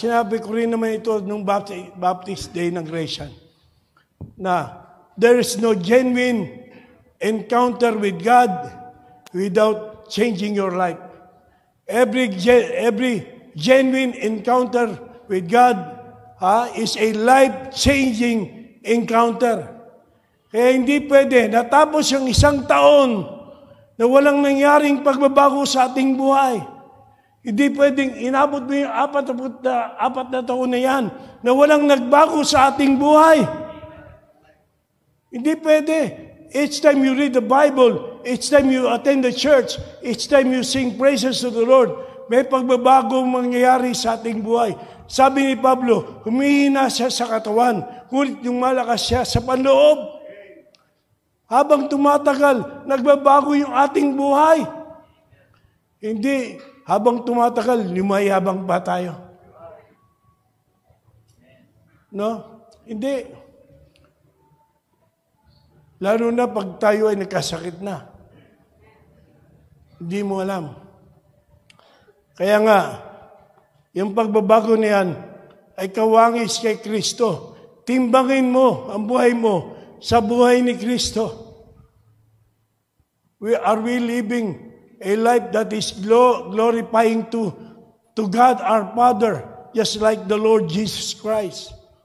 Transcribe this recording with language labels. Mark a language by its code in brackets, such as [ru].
[tl] Sinabi ko rin naman ito nung Baptist Day ng Gratian, na [en] there is no genuine encounter with God without changing your life. Every genuine encounter with God is a life-changing encounter. [tl] Kaya hindi pwede natapos yung isang taon na walang nangyaring pagbabago sa ating buhay. Hindi pwedeng inabot mo yung apat na taon na yan na walang nagbago sa ating buhay. Hindi pwede. [en] Each time you read the Bible, each time you attend the church, each time you sing praises to the Lord, [tl] may pagbabagong mangyayari sa ating buhay. Sabi ni Pablo, humihina siya sa katawan, ngunit yung malakas siya sa panloob. Habang tumatagal, nagbabago yung ating buhay. Hindi, habang tumatagal, lumayabang pa tayo. No? Hindi. Lalo na pag tayo ay nagkasakit na. Hindi mo alam. Kaya nga, yung pagbabago niyan ay kawangis kay Kristo. Timbangin mo ang buhay mo sa buhay ni Kristo. [en] Are we living a life that is glorifying to God our Father, just like the Lord Jesus Christ?